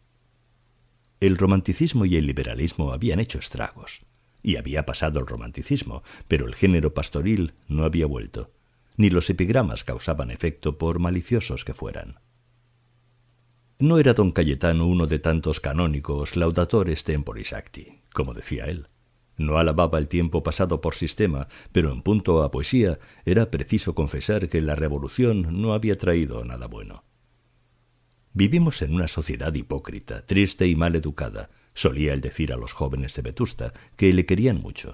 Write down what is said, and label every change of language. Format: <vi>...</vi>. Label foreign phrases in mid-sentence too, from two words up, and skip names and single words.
<es>El romanticismo y el liberalismo habían hecho estragos, y había pasado el romanticismo, pero el género pastoril no había vuelto, ni los epigramas causaban efecto por maliciosos que fueran. No era don Cayetano uno de tantos canónicos</es> <la>laudatores temporis acti,</la> <es>como decía él. No alababa el tiempo pasado por sistema, pero en punto a poesía era preciso confesar que la revolución no había traído nada bueno. Vivimos en una sociedad hipócrita, triste y mal educada, solía él decir a los jóvenes de Vetusta, que le querían mucho.</es>